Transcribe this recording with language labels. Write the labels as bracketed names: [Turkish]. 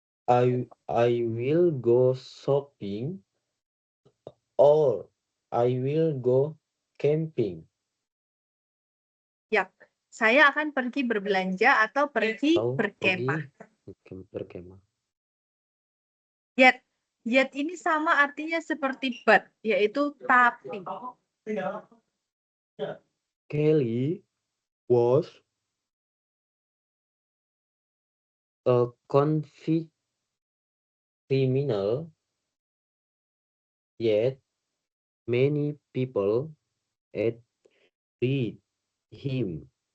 [English] I will go shopping or I will go camping. [Indonesian] Yap, saya akan pergi berbelanja atau pergi Atau berkemah. berkemah. Yet ini sama artinya seperti but, yaitu tapi. [English] Kelly was a convict criminal, yet many people admired him.